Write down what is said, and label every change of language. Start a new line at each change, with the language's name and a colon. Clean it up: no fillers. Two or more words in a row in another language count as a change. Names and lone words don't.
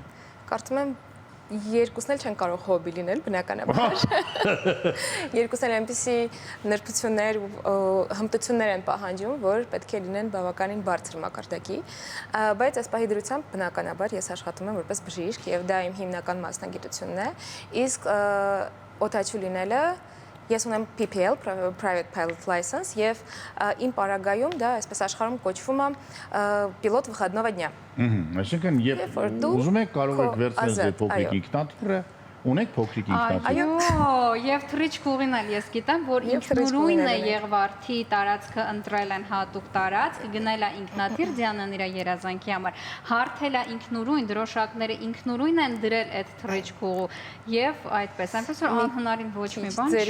Armenian: Կարծում եմ երկուսն էլ չեն կարող հոբի լինել, բնականաբար։ Երկուսն էլ այնպիսի նրբություններ ու հմտություններ են պահանջում, որ պետք է լինեն բավականին բարձր մակարդակի, բայց այս պահի դրությամբ բնականաբար ես աշխատում եմ որպես բժիշկ եւ դա իմ հիմնական մասնագիտությունն է, իսկ օդաչու լինելը ես ունեմ PPL,
English: Private Pilot License,
Armenian: եւ իմ պարագայում դա այսպես աշխարհում կոչվում է պիլոտ
Russian: выходного дня։
Armenian: Այսինքն երբ ուզում եք կարող եք վերցնել ձեր փոքրիկ ինքնաթիռը, ունեք փոքրիկ ինքնաթիռ։ Այո, եւ թռիչք ուղին էլ ես գիտեմ, որ ինքնուրույն է Եղվարդի տարածքը ընտրել են հատուկ տարածք, գնել է ինքնաթիռ Դիանան իր երազանքի համար, հարթել է ինքնուրույն, դրոշակները ինքնուրույն են դրել այդ թռիչքուղու եւ այդպես, այնպես որ անհնարին ոչ մի բան չկա։